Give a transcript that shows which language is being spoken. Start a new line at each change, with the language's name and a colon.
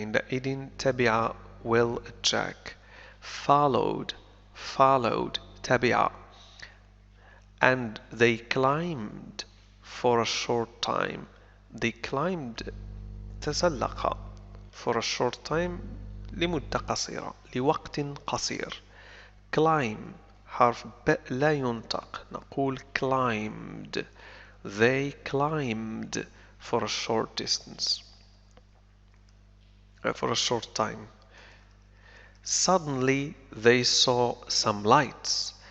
Arabic: عندئذ تبع Will Jack. followed تبع.
English: And they climbed for a short time. They climbed
Arabic: تسلق
English: for a short time
Arabic: لمدة قصيرة لوقت قصير. climb حرف ب لا ينطق نقول climbed.
English: They climbed for a short distance for a short time. Suddenly they saw some lights.